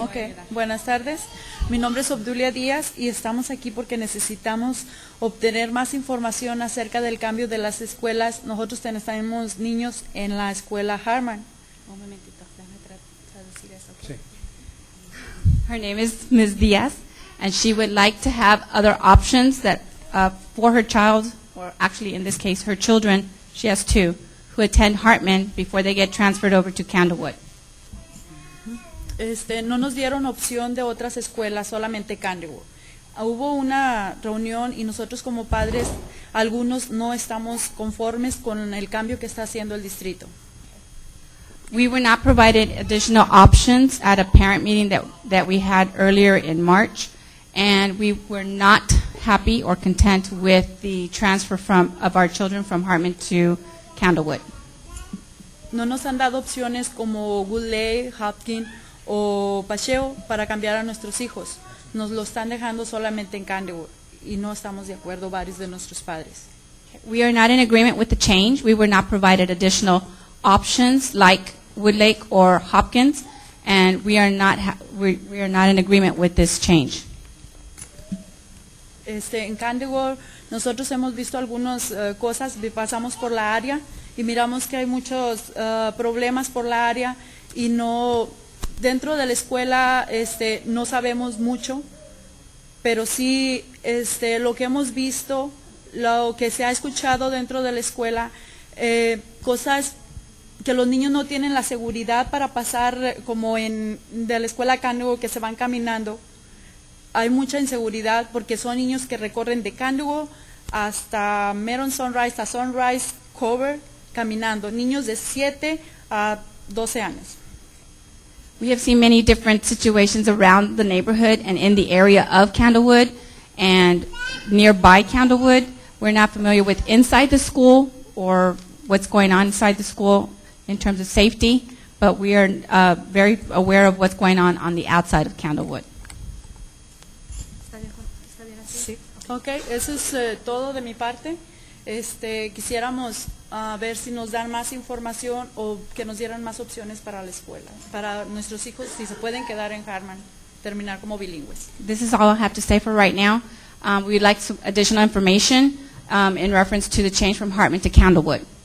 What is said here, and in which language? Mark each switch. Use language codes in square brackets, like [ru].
[es] Ok. Buenas tardes. Mi nombre es Obdulia Díaz y estamos aquí porque necesitamos obtener más información acerca del cambio de las escuelas. Nosotros tenemos niños en la escuela Hartman. Un momentito, déjame traducir eso. Sí. [en] Her name is Ms. Diaz, and she would like to have other options that for her child, or actually in this case her children, she has two, who attend Hartman before they get transferred over to Candlewood. [es] No nos dieron opción de otras escuelas, solamente Candlewood. Hubo una reunión y nosotros como padres, algunos no estamos conformes con el cambio que está haciendo el distrito. [en] We were not provided additional options at a parent meeting that we had earlier in March, and we were not happy or content with the transfer of our children from Hartman to Candlewood. [es] No nos han dado opciones como Woodley, Hopkins o Paseo para cambiar a nuestros hijos. Nos lo están dejando solamente en Candlewood y no estamos de acuerdo varios de nuestros padres. [en] We are not in agreement with the change. We were not provided additional options like Woodlake or Hopkins, and we are not in agreement with this change. [es] En Candlewood nosotros hemos visto algunas cosas, pasamos por la área y miramos que hay muchos problemas por la área y no dentro de la escuela no sabemos mucho, pero sí lo que hemos visto, lo que se ha escuchado dentro de la escuela, cosas que los niños no tienen la seguridad para pasar como de la escuela Candlewood que se van caminando. Hay mucha inseguridad porque son niños que recorren de Candlewood hasta Meron Sunrise, a Sunrise Cover, caminando, niños de 7 a 12 años. [en] We have seen many different situations around the neighborhood and in the area of Candlewood and nearby Candlewood. We're not familiar with inside the school or what's going on inside the school in terms of safety, but we are very aware of what's going on the outside of Candlewood. [es] Sí. Ok, eso es todo de mi parte. Quisiéramos ver si nos dan más información o que nos dieran más opciones para la escuela, para nuestros hijos, si se pueden quedar en Hartman. terminar como bilingües. [en] This is all I have to say for right now. We'd like some additional information in reference to the change from Hartman to Candlewood.